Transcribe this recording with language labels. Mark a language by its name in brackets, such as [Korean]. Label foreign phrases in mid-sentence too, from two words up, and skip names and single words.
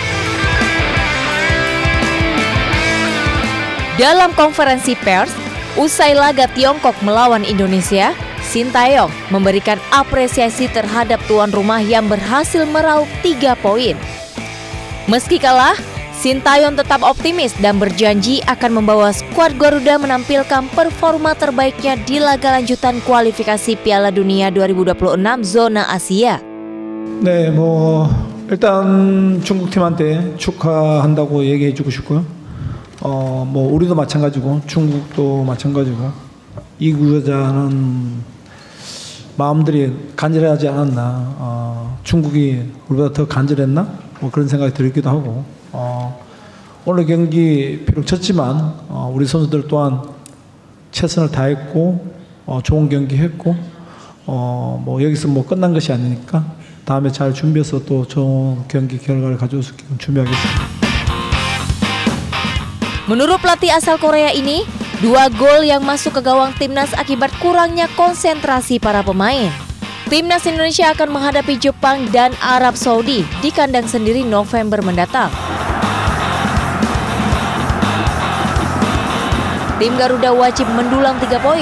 [Indonesian] Dalam konferensi pers, usai laga Tiongkok melawan Indonesia, Sintayong memberikan apresiasi terhadap tuan rumah yang berhasil meraup 3 poin. Meski kalah, Sintayong tetap optimis dan berjanji akan membawa skuad Garuda menampilkan performa terbaiknya di laga lanjutan kualifikasi Piala Dunia 2026 zona Asia. [Korean] 네, 일단 중국팀한테 축하한다고 얘기해주고 싶고요. 우리도 마찬가지고 중국도 마찬가지고 이 구자는 마음들이 간절하지 않았나. 중국이 우리보다 더 간절했나? 그런 생각이 들기도 하고. 오늘 경기 비록 졌지만 우리 선수들 또한 최선을 다했고 좋은 경기 했고 여기서 끝난 것이 아니니까 다음에 잘 준비해서 또 좋은 경기 결과를 가져올 수 있게끔 준비하겠습니다. [Indonesian] Menurut pelatih asal Korea ini, 2 gol yang masuk ke gawang timnas akibat kurangnya konsentrasi para pemain. Timnas Indonesia akan menghadapi Jepang dan Arab Saudi di kandang sendiri November mendatang. Tim Garuda wajib mendulang 3 poin.